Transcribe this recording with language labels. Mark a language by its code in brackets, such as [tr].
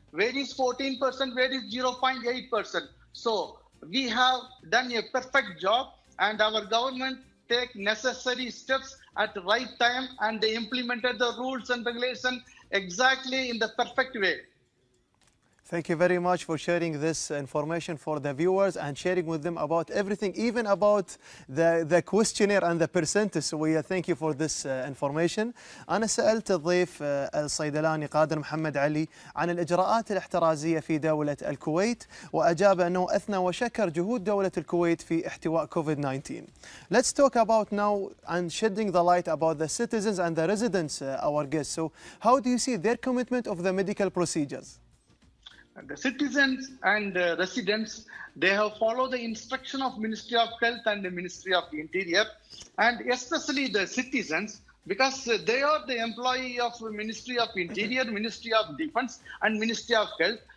[en] Where is 14%? Where is 0.8%? So we have done a perfect job, and our government take necessary steps at the right time, and they implemented the rules and regulations exactly in the perfect way. Thank you very much for sharing this information for the viewers and sharing with them about everything, even about the questionnaire and the percentage. So we thank you for this information. [ar] أنا سألت الضيف الصيدلاني قادر محمد علي عن الإجراءات الاحترازية في دولة الكويت، وأجاب أنه أثنى وشكر جهود دولة الكويت في احتواء COVID-19. [en] Let's talk about now and shedding the light about the citizens and the residents, our guests. So how do you see their commitment of the medical procedures? The citizens and residents, they have followed the instruction of Ministry of Health and the Ministry of Interior, and especially the citizens, because they are the employee of Ministry of Interior, Ministry of Defense, and Ministry of Health.